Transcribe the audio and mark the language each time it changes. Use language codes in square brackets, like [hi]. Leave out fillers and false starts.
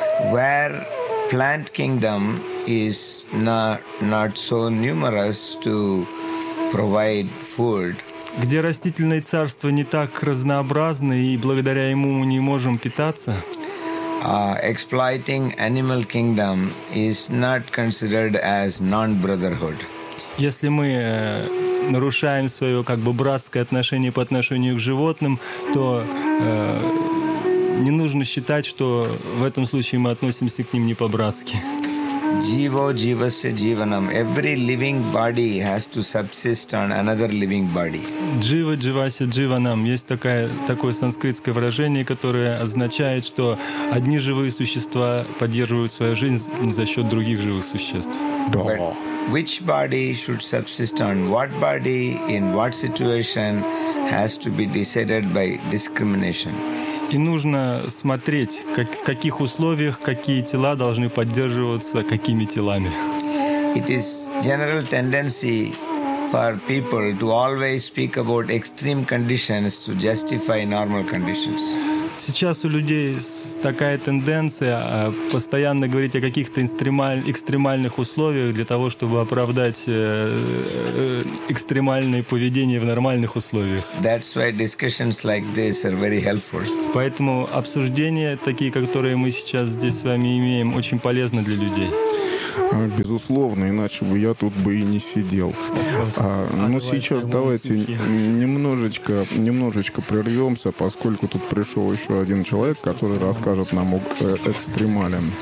[en] Where plant kingdom is not so numerous to provide food. [ru] Где растительное царство не так разнообразно и благодаря ему мы не можем питаться. [en] Exploiting animal kingdom is not considered as non-brotherhood. [ru] Если мы нарушаем свое как бы братское отношение по отношению к животным, то не нужно считать, что в этом случае мы относимся к ним не по-братски. [sa] Jivo jivasya jivanam. [en] Every living body has to subsist on another living body. [sa] Jivo jivasya jivanam. [ru] Есть такое санскритское выражение, которое означает, что одни живые существа поддерживают свою жизнь за счет других живых существ. Да. [en] Which body should subsist on what body in what situation has to be decided by discrimination. [ru] И нужно смотреть, в каких условиях какие тела должны поддерживаться какими телами. [en] It is general tendency for people to always speak about extreme conditions to justify normal conditions. [ru] Сейчас у людей такая тенденция постоянно говорить о каких-то экстремальных условиях для того, чтобы оправдать экстремальное поведение в нормальных условиях. [en] That's why discussions like this are very helpful. [ru] Поэтому обсуждения, такие, которые мы сейчас здесь с вами имеем, очень полезны для людей. Безусловно, иначе бы я тут бы и не сидел. Сейчас давайте немножечко прервемся, поскольку тут пришел еще один человек, который расскажет нам об экстремале.